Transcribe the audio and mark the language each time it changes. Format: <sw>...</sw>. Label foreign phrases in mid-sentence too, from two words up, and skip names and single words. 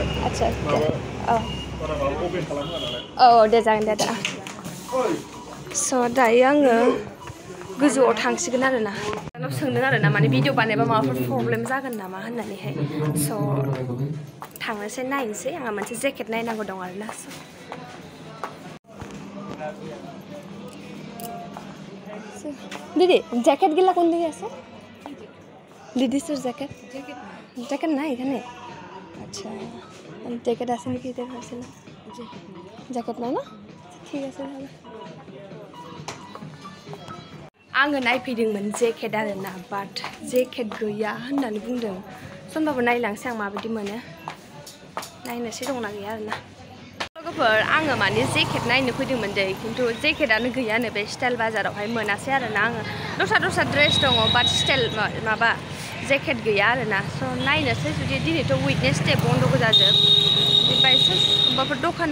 <brx>आच्छा औ दे जागोन दे दा स' दायो आङो गोजौआव थांसिगोन आरोना आंनाव सोंदों आरोना माने भिडिअ बानायबा माबाफोर प्रब्लेम जागोन नामा होननानैहाय स' थांनोसै नायनोसै आंहा मोनसे जेकेट नायनांगौ दं आरोना</brx> <bn>दीदी জ্যাকেট গিলা কোন দিকে আছে লেডিসের জ্যাকেট জ্যাকেট নাই এখানে আচ্ছা জ্যাকেট আছে নাকি এটা ভাবছিলাম জ্যাকেট নাই না ঠিক আছে তাহলে</bn> <brx>आङो नायफैदोंमोन जेकेट आरोना बाट जेकेट गैया होननानै बुंदों होनबाबो नायलांसै आं माबायदि मोनो नायनोसै दंना गैया आरोना लोगोफोर आङो माने जेकेट नायनो फैदोंमोन दै खिन्थु जेकेटआनो गैयानो बे स्टाइल बाजारावहाय मोनासै आरोना आङो दस्रा ड्रेस दङ बाट स्टाइल माबा जेकेट गैया आरोना स' नायनोसै जुदि दिनैथ' उइडनेसडे बन्द' गोजाजोब बायसान्स अबेबाफोर दखान</brx>